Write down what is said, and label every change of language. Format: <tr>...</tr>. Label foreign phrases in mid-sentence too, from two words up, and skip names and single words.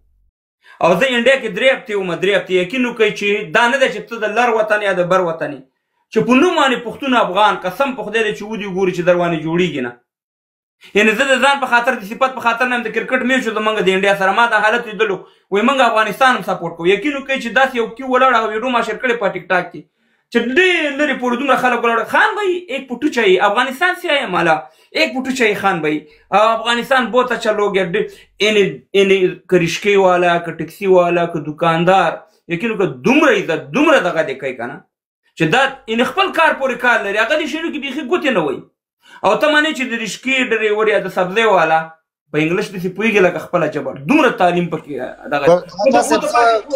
<ps>او زه انډیا کې 3 هفتې وم، 3 هفتې یقین وکړئ چې دا نه ده چې ته د لر وطن یا د بر وطن یې، چې په نوم باندې پښتون افغان قسم په خدای دی چې ودې ګوري چې در باندې جوړېږي نه. یعنې زه د ځان په خاطر د صفت په خاطر نه یم د کرکټ میچ و زمونږ د انډیا سره ما دا حالت لیدلو، وایي موږ افغانستان هم سپورټ کوو. یقین وکړئ چې داسې یو کیو ولاړ هغه ویډیو ما شیر کړې په ټیک ټاک کې چې ډېر لرې پورې دومره خلک ولاړ،</ps> <ur>خان بھائی ایک پوٹو چاہیے افغانستان سے آئے مالا ایک پوٹو چاہیے خان بھائی افغانستان بہت اچھا لوگ ہے</ur> <ps>که رشکې والا که ټکسي والا که دکاندار یقین وکړه دومره عزت دومره دغه دی کوي که نه چې دا خپل کار پورې کار لري، هغه دې شنو کې بیخي ګوتې نه وایي. او ته مانې چې د رشکې ډریور یا د سبزۍ والا په انګلیش داسې پوهېږي لکه خپله ژبه دومره تعلیم پکې دغه.</ps>